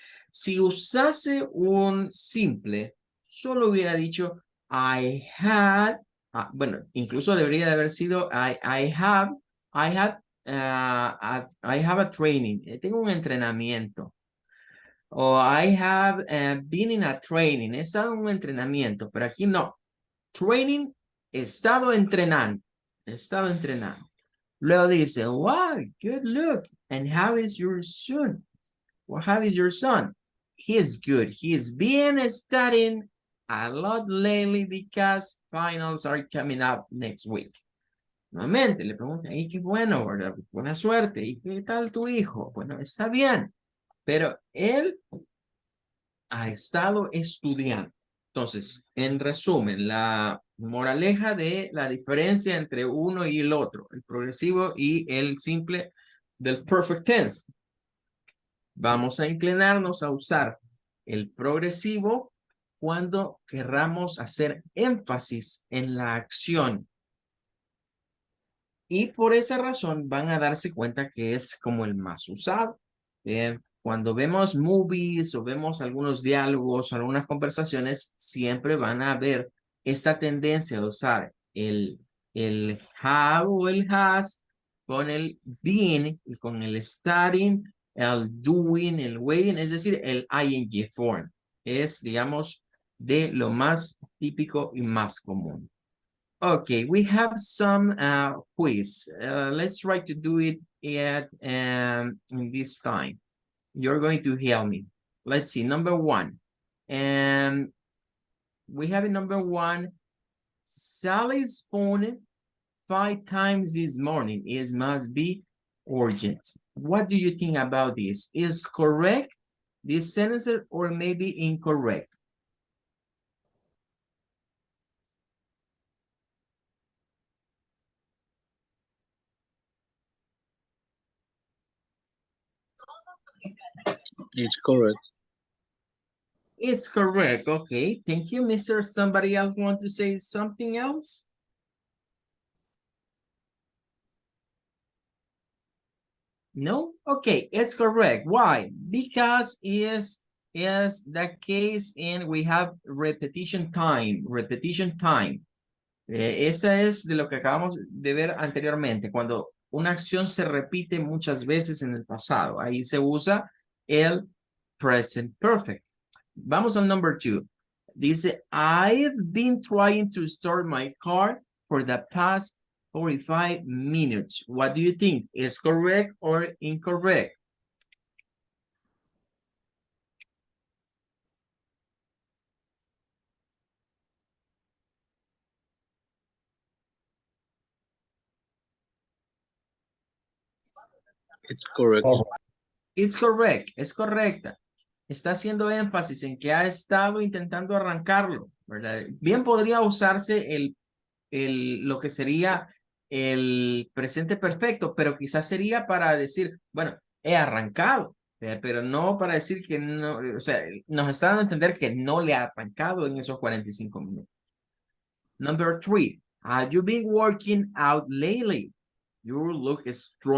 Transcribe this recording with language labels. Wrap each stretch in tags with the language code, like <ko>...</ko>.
<es>Si usase un simple, solo hubiera dicho</es> <en>I had,</en> <es>bueno, incluso debería de haber sido</es> <en>I have, I had, I have a training.</en> <es>Tengo un entrenamiento.</es> <en>O I have been in a training.</en> <es>He estado en un entrenamiento, pero aquí no. Training, he estado entrenando. He estado entrenando. Luego dice,</es> <en>wow, good look. And how is your son? Well, how is your son? He is good. He is been studying a lot lately because finals are coming up next week.</en> <es>Nuevamente le pregunta, y qué bueno, ¿verdad? Buena suerte. ¿Y qué tal tu hijo? Bueno, está bien. Pero él ha estado estudiando. Entonces, en resumen, la moraleja de la diferencia entre uno y el otro, el progresivo y el simple del perfect tense. Vamos a inclinarnos a usar el progresivo cuando querramos hacer énfasis en la acción. Y por esa razón van a darse cuenta que es como el más usado. Bien. Cuando vemos movies o vemos algunos diálogos o algunas conversaciones, siempre van a ver esta tendencia de usar el have o el has con el being y con el starting, el doing, el waiting, es decir, el ing form. Es, digamos, de lo más típico y más común.</es> <en>Okay, we have some quiz. Let's try to do it in this time. You're going to help me. Let's see, number one. And we have in number one, Sally's phone 5 times this morning. It must be urgent. What do you think about this? Is correct this sentence or maybe incorrect? It's correct. It's correct. Okay, thank you, Mr. Somebody else want to say something else? No? Okay, it's correct. Why? Because is the case and we have repetition time, repetition time.</en> <es>Esa es de lo que acabamos de ver anteriormente, cuando una acción se repite muchas veces en el pasado. Ahí se usa el present perfect. Vamos al number 2. Dice,</es> <en>I've been trying to start my car for the past 45 minutes. What do you think? Is correct or incorrect? It's correct. It's correct,</en> <es>es correcta. Está haciendo énfasis en que ha estado intentando arrancarlo, ¿verdad? Bien podría usarse lo que sería el presente perfecto, pero quizás sería para decir, bueno, he arrancado, pero no para decir que no, o sea, nos está dando a entender que no le ha arrancado en esos 45 minutos.</es> <en>Number 3, have you been working out lately? You look strong</en>